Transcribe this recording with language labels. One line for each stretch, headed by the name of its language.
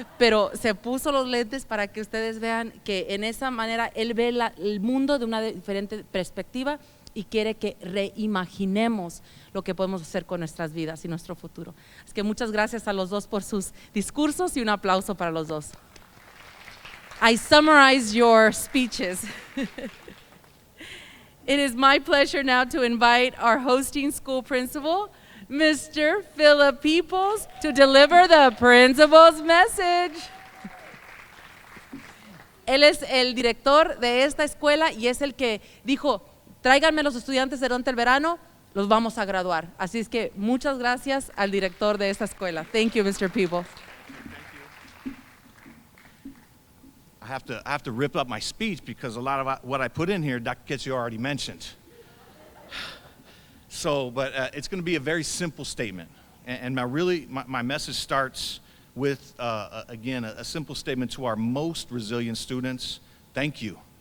Spanish: Pero se puso los lentes para que ustedes vean que en esa manera él ve el mundo de una diferente perspectiva y quiere que reimaginemos lo que podemos hacer con nuestras vidas y nuestro futuro. Así que muchas gracias a los dos por sus discursos y un aplauso para los dos.
English: I summarized your speeches. It is my pleasure now to invite our hosting school principal, Mr. Philip Peoples, to deliver the principal's message.
Spanish: Él es el director de esta escuela y es el que dijo, tráiganme los estudiantes durante el verano, los vamos a graduar. Así es que muchas gracias al director de esta escuela.
English: Thank you, Mr. Peoples. I have to rip up my speech because a lot of what I put in here, Dr. Ketchio already mentioned. So, but it's going to be a very simple statement. And my message starts with, again, a simple statement to our most resilient students. Thank you.